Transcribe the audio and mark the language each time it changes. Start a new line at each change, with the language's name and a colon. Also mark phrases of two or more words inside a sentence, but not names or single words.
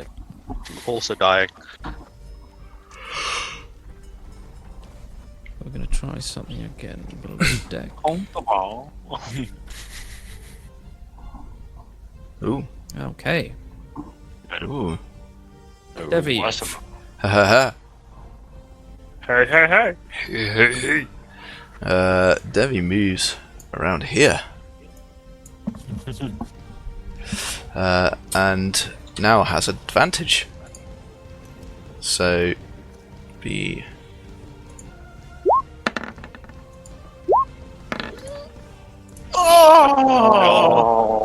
English: Also dying. We're gonna try something again. Below deck. Comfortable. Ooh. Okay. Ooh. Devvie. Awesome. Ha ha ha. Hey, hey, hey. Devvie moves around here. And now has advantage. So be Oh.